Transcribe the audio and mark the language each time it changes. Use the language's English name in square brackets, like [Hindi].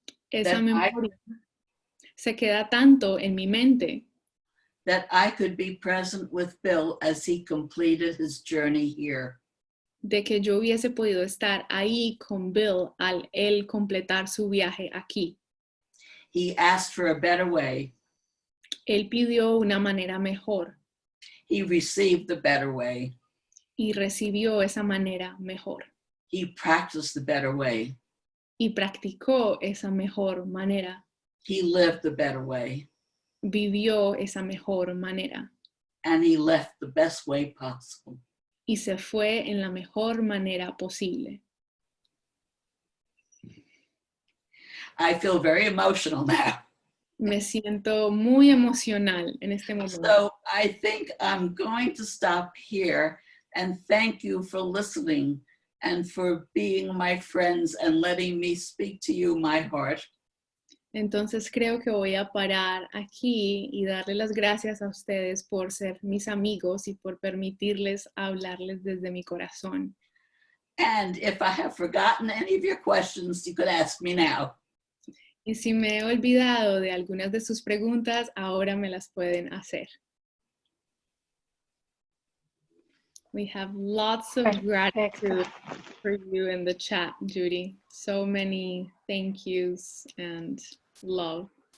[Spanish] Esa [English] That [Spanish] memoria se queda tanto en mi mente [English] that I could be present with Bill as he completed his journey here. [Spanish] de que yo hubiese podido estar ahí con Bill al él completar su viaje aquí. [English] He asked for a better way. [Spanish] Él pidió una manera mejor [English] He received the better way. [Spanish] y recibió esa manera mejor [English] He practiced the better way. [Spanish] y practicó esa mejor manera, [English] He lived the better way. [Spanish] vivió esa mejor manera [English] And he left the best way possible. [Spanish] y se fue en la mejor manera posible. [English] I feel very emotional now. [Spanish] Me siento muy emocional en este momento. [English] So I think I'm going to stop here and thank you for listening and for being my friends and letting me speak to you my heart. [Spanish] Entonces creo que voy a parar aquí y darle las gracias a ustedes por ser mis amigos y por permitirles hablarles desde mi corazón. [English] And if I have forgotten any of your questions, you could ask me now. [Spanish] Y si me he olvidado de algunas de sus preguntas, ahora me las pueden hacer. [English] We have lots of gratitude for you in the chat, Judy. So many thank yous and love.